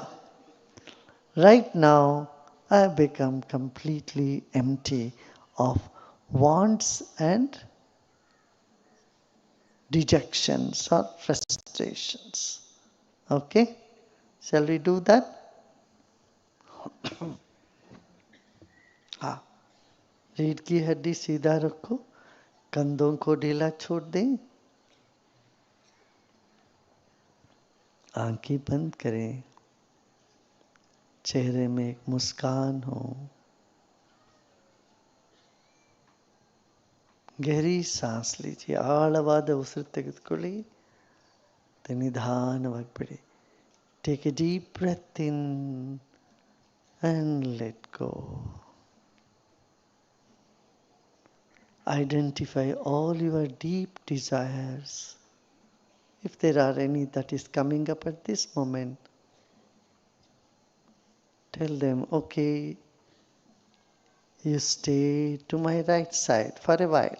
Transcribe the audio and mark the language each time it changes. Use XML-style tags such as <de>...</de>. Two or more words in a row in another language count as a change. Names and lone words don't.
<en>Right now, I have become completely empty of wants and dejections or frustrations. Okay? Shall we do that?</en> <hi>हाँ, रीढ़ की हड्डी सीधा रखो, कंधों को ढीला छोड़ दें, आंखें बंद करें, चेहरे में एक मुस्कान हो, गहरी सांस लीजिए,</hi> <kn>ಆಳವಾದ ಉಸಿರು ತೆಗೆದುಕೊಳ್ಳಿ, ನಿಧಾನವಾಗಿ ಬಿಡಿ.</kn> <en>Take a deep breath in and let go. Identify all your deep desires. If there are any that is coming up at this moment, tell them, okay, you stay to my right side for a while.</en>